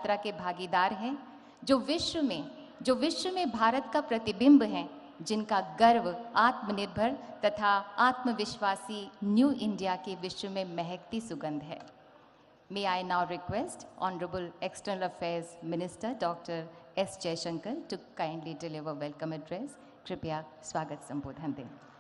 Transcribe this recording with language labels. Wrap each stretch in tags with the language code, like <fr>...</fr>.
<hi>यात्रा के भागीदार हैं, जो विश्व में भारत का प्रतिबिंब हैं, जिनका गर्व आत्मनिर्भर तथा आत्मविश्वासी न्यू इंडिया के विश्व में महकती सुगंध है।</hi> <en>May I now request Honorable External Affairs Minister Dr. S. Jaishankar to kindly deliver welcome address.</en> <hi>कृपया स्वागत संबोधन दें।</hi>